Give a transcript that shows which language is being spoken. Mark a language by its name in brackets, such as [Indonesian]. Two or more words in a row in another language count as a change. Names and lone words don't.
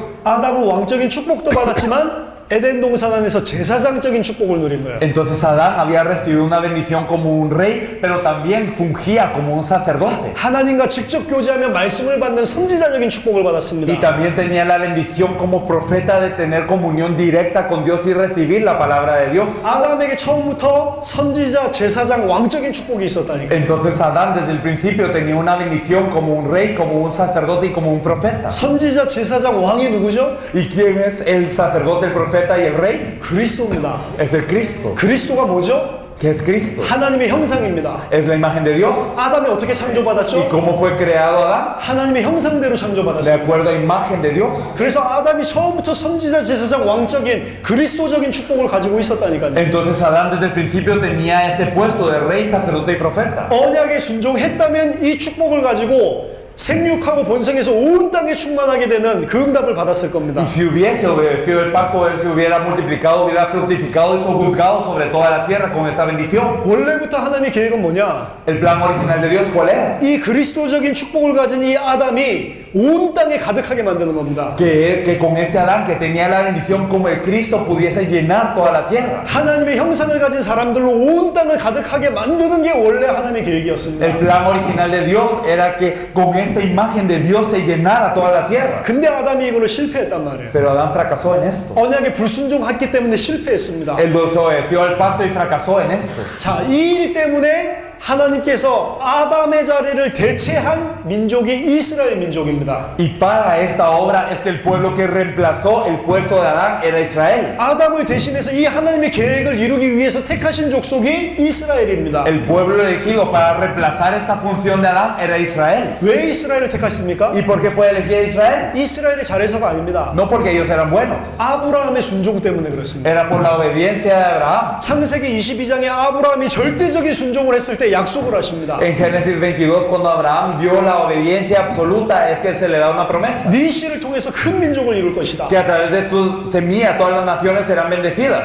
[Korean] 아담은 왕적인 축복도 받았지만 에덴 동산 안에서 제사장적인 축복을 누린 거예요. [Spanish] Entonces Adán había recibido una bendición como un rey, pero también fungía como un sacerdote. [Korean] 하나님과 직접 교제하며 말씀을 받는 선지자적인 축복을 받았습니다. [Spanish] Y también tenía la bendición como profeta de tener comunión directa con Dios y recibir la palabra de Dios. [Korean] 아담에게 처음부터 선지자, 제사장, 왕적인 축복이 있었다니까. [Spanish] Entonces Adán desde el principio tenía una bendición como un rey, como un sacerdote y como un profeta. [Korean] 선지자, 제사장, 왕이 누구죠? [Spanish] ¿Y quién es el sacerdote, el profeta y el rey? [Korean] 그리스도입니다. [Spanish] Es el Cristo. [Korean] 그리스도가 뭐죠? [Spanish] ¿Qué es Cristo? [Korean] 하나님의 형상입니다. [Spanish] Es la imagen de Dios. [Korean] 아담이 어떻게 [Spanish] ¿Y [Korean] 창조받았죠? [Spanish] cómo fue creado Adán? [Korean] 하나님의 형상대로 [Spanish] De [Korean] 창조받았어요. [Spanish] acuerdo a imagen de Dios. [Korean] 그래서 아담이 처음부터 선지자, 제사장, 왕적인 그리스도적인 축복을 가지고 있었다니까요. [Spanish] Entonces Adán desde el principio tenía este puesto de rey, sacerdote y profeta. [Korean] 언약에 순종했다면 이 축복을 가지고 생육하고 번성해서 온 땅에 충만하게 되는 그 응답을 받았을 겁니다. [Spanish] Y si hubiese obedecido el pacto, él se hubiera multiplicado, hubiera fructificado y sojuzgado sobre toda la tierra con esa bendición. [Korean] 원래부터 하나님의 계획은 뭐냐? [Spanish] El plan original de Dios, ¿cuál era? [Korean] 이 그리스도적인 축복을 가진 이 아담이 온 땅에 가득하게 만드는 겁니다. [Spanish] Que con este Adán que tenía la bendición como el Cristo pudiese llenar toda la tierra. [Korean] 하나님의 형상을 가진 사람들로 온 땅을 가득하게 만드는 게 원래 하나님의 계획이었습니다. [Spanish] El plan original de Dios era que con esta imagen de Dios se llenara toda la tierra. [Korean] 근데 아담이 이걸로 실패했단 말이에요. [Spanish] Pero Adán fracasó en esto. [Korean] 언약에 불순종했기 때문에 실패했습니다. [Spanish] Él desobedeció al pacto y fracasó en esto. [Korean] 자, 이 일 때문에 하나님께서 아담의 자리를 대체한 민족이 이스라엘 민족입니다. [Spanish] Y para esta obra es que el pueblo que reemplazó el puesto de Adán era Israel. [Korean] 아담을 대신해서 이 하나님의 계획을 이루기 위해서 택하신 족속이 이스라엘입니다. [Spanish] El pueblo elegido para reemplazar esta función de Adán era Israel. [Korean] 왜 이스라엘을 택했습니까? [Spanish] ¿Y por qué fue elegida Israel? [Korean] 이스라엘이 잘해서가 아닙니다. [Spanish] No porque ellos eran buenos, [Korean] 아브라함의 순종 때문에 그렇습니다. [Spanish] era por la obediencia de Abraham. [Korean] 창세기 22장에 아브라함이 절대적인 순종을 했을 때 때 약속을 하십니다. [Spanish] En Génesis 22, cuando Abraham dio la obediencia absoluta, es que se le da una promesa. [Korean] 네 씨를 통해서 큰 민족을 이룰 것이다. [Spanish] Que a través de tu semilla todas las naciones serán bendecidas.